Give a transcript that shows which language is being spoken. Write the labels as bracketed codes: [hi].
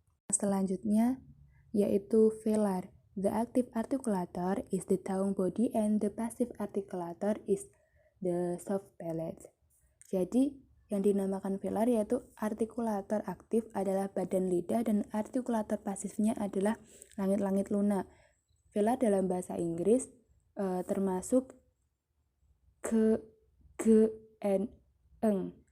[id] Selanjutnya yaitu velar. [en] The active articulator is the tongue body and the passive articulator is the soft palate. [id] Jadi yang dinamakan velar yaitu artikulator aktif adalah badan lidah dan artikulator pasifnya adalah langit-langit lunak. Velar dalam bahasa Inggris termasuk ke, g, and eng.